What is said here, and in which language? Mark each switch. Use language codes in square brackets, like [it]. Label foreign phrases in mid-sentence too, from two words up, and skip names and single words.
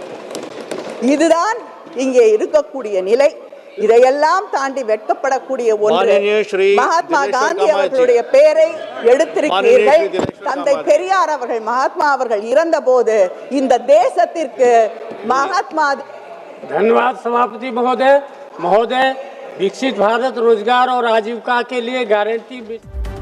[ta] இதுதான் இங்கே இருக்கக்கூடிய நிலை. இதையெல்லாம் தாண்டி வெட்கப்படக்கூடிய ஒன்று, மகாத்மா காந்தி அவர்களுடைய பெயரை எடுத்திருக்கிறீர்கள். தந்தை பெரியார் அவர்கள், மகாத்மா அவர்கள் இறந்த போது இந்த தேசத்திற்கு மகாத்மா. [hi] धन्यवाद सभापति महोदय। विकसित भारत रोजगार और आजीविका के लिए गारंटी